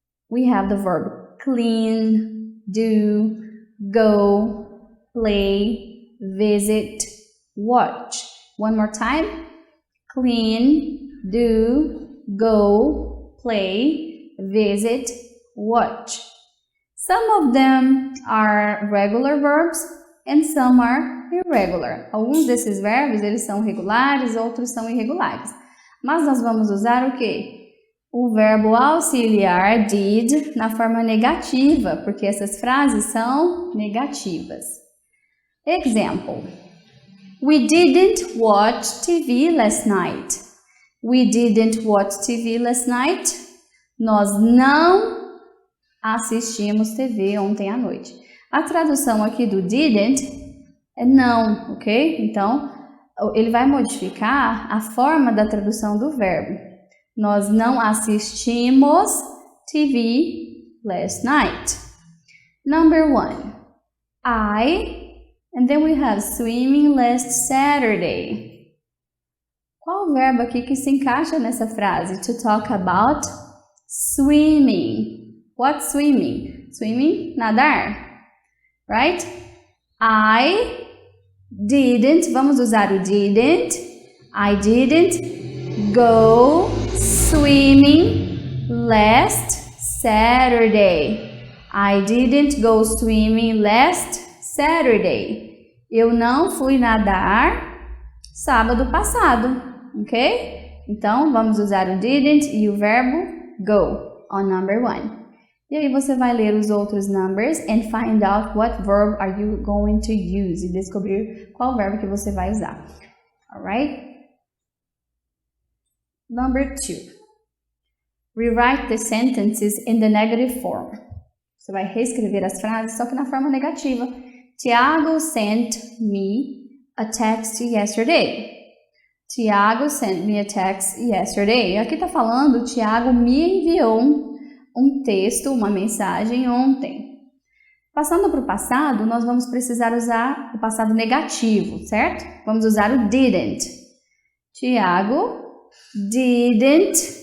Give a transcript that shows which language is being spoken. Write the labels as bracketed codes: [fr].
[en] We have the verb clean, do, go, play, visit, watch. One more time. Clean, do, go, play, visit, watch. Some of them are regular verbs and some are irregular. [pt] Alguns desses verbos eles são regulares, outros são irregulares. Mas nós vamos usar o quê? O verbo auxiliar did na forma negativa, porque essas frases são negativas. [en] Example. We didn't watch TV last night. We didn't watch TV last night. [pt] Nós não assistimos TV ontem à noite. A tradução aqui do didn't é não, ok? Então, ele vai modificar a forma da tradução do verbo. Nós não assistimos TV [en] last night. Number 1. And then we have swimming last Saturday. [pt] Qual o verbo aqui que se encaixa nessa frase? [en] To talk about swimming. What swimming? Swimming, nadar. Right? I didn't, [pt] vamos usar o didn't. [en] I didn't go swimming last Saturday. I didn't go swimming last Saturday. [pt] Eu não fui nadar sábado passado, ok? Então, vamos usar o didn't e o verbo go on number 1. E aí você vai ler os outros numbers [en] and find out what verb are you going to use. [pt] E descobrir qual verbo que você vai usar. [en] Alright? Number 2. Rewrite the sentences in the negative form. [pt] Você vai reescrever as frases, só que na forma negativa. [en] Tiago sent me a text yesterday. Tiago sent me a text yesterday. [pt] Aqui está falando, Tiago me enviou um texto, uma mensagem ontem. Passando para o passado, nós vamos precisar usar o passado negativo, certo? Vamos usar o didn't. Tiago didn't.